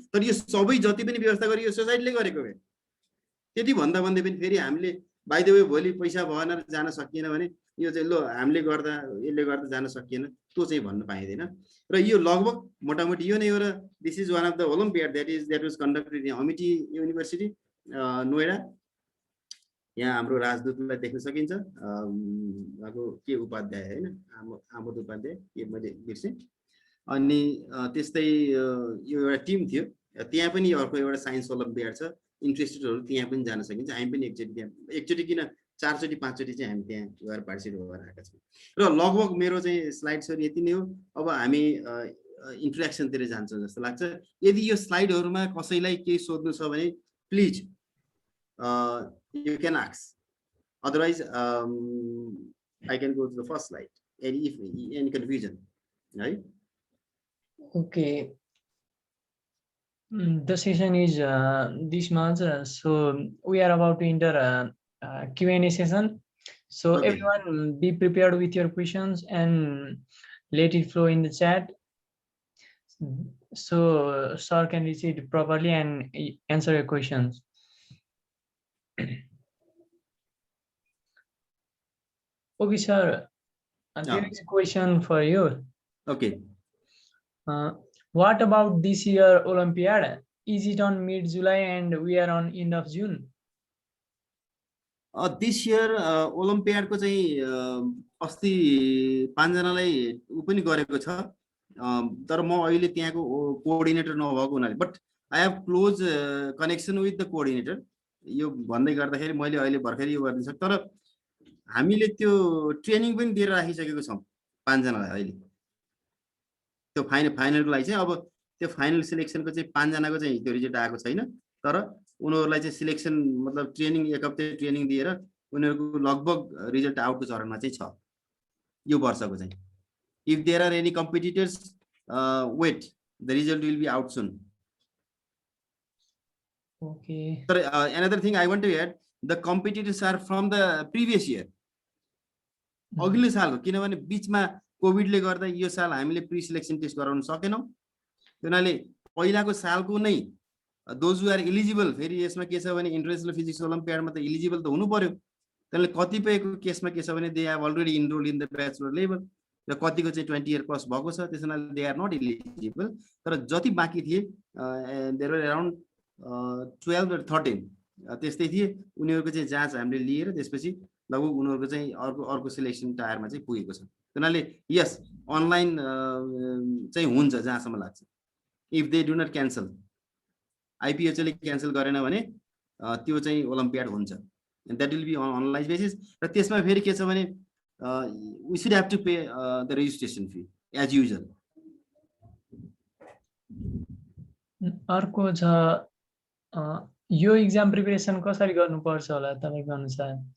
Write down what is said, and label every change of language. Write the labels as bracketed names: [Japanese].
[Nepali] तर यो सबै जति पनि व्यवस्था गरे यो सोसाइटीले गरेको हो। त्यति भन्दा भन्दै पनि फेरि हामीले बाइ द वे भोलि पैसा भएन जान सकिएन भने यो चाहिँ लो हामीले गर्दा यसले गर्दा जान सकिएन त्यो चाहिँ भन्न पाइँदैन। र यो लगभग मोटामोटी यो नै हो। र [English] This is one of the olympiad that was conducted in Amity university Noida. [Nepali] यहाँ हाम्रो राजदूतलाई देख्न सकिन्छ, उहाँको के उपाध्याय होइन, आमोद उपाध्याय के मैले बिर्सेँ। अनि त्यस्तै यो एउटा टिम थियो, त्यहाँ पनि अर्को एउटा साइन्स ओलम्पियाड छ, इन्ट्रेस्टेडहरू त्यहाँ पनि जान सकिन्छ। हामी पनि एकचोटि किन 4 चोटि 5 चोटि चाहिँ हामी त्यहाँ गएर पार्टिसिपेट गरेर आएका छौँ। र लगभग मेरो चाहिँ स्लाइड्सहरू यति नै हो। अब हामी इन्ट्रेक्सनतिर जान्छौँ जस्तो लाग्छ। यदि यो स्लाइडहरूमा कसैलाई केही सोध्नु छ भने please [English] you can ask. Otherwise, I can go to the first slide. Any confusion, right? Okay. The session is this much. So we are about to enter a Q&A session. So okay. Everyone be prepared with your questions and let it flow in the chat. So sir can receive it properly and answer your questions. Okay, sir. There is a question for you. Okay. What about this year Olympiad? Is it on mid-July and we are on end of June? This year Olympiad [Nepali] को चाहिँ अस्ति 5 जनालाई उ पनि गरेको छ। तर म अहिले त्यहाँको कोअर्डिनेटर नभएको हुनाले, [English] But I have close connection with the coordinator. [Nepali] यो भन्दै गर्दाखेरि मैले अहिले भर्खरै यो गरिदिन सक्छु। तर हामीले त्यो ट्रेनिङ पनि दिएर राखिसकेको छौँ 5 जनालाई अहिले। त्यो फाइनलको लागि चाहिँ अब त्यो फाइनल सिलेक्सनको चाहिँ 5 जनाको चाहिँ त्यो रिजल्ट आएको छैन। तर उनीहरूलाई चाहिँ सिलेक्सन मतलब ट्रेनिङ 1 हप्ता ट्रेनिङ दिएर उनीहरूको लगभग रिजल्ट आउटको चरणमा चाहिँ छ यो वर्षको चाहिँ। [English] If there are any competitors, wait, the result will be out soon. Okay. But another thing I want to add, the competitors are from the previous year. [Nepali] अघिल्लो सालको, किनभने बीचमा कोभिडले गर्दा यो साल हामीले प्री सिलेक्सन टेस्ट गराउन सकेनौं। त्यसैले पहिलाको सालको नै [English] those who are eligible, [Nepali] फेरि यसमा के छ भने इन्टरनेशनल फिजिक्स ओलम्पियाडमा त एलिजिबल त हुनु पर्यो। त्यसैले कतिपयको केसमा के छ भने [English] they have already enrolled in the bachelor level [Nepali] र कतिको चाहिँ 20 इयर क्रस भएको छ, त्यसैले [English] They are not eligible. [Nepali] तर जति बाँकी थिए [English] there were around 12 or 13 [Nepali] त्यस्तै थिए, उनीहरूको चाहिँ जाँच हामीले लिएर त्यसपछि लगभग उनीहरूको चाहिँ अर्को सिलेक्सन टायरमा चाहिँ पुगेको छ। त्यसैले यस अनलाइन चाहिँ हुन्छ जहाँसम्म लाग्छ। [English] if they do not cancel, [Nepali] आइपिएचएल ले क्यान्सल गरेन भने त्यो चाहिँ ओलम्पियाड हुन्छ। [English] And that will be on online basis. [Nepali] र त्यसमा फेरि के छ भने [English] we should have to pay the registration fee as usual. [Nepali] अर्को छ यो एक्जाम प्रिपरेसन कसरी गर्नुपर्छ होला तपाईको अनुसार?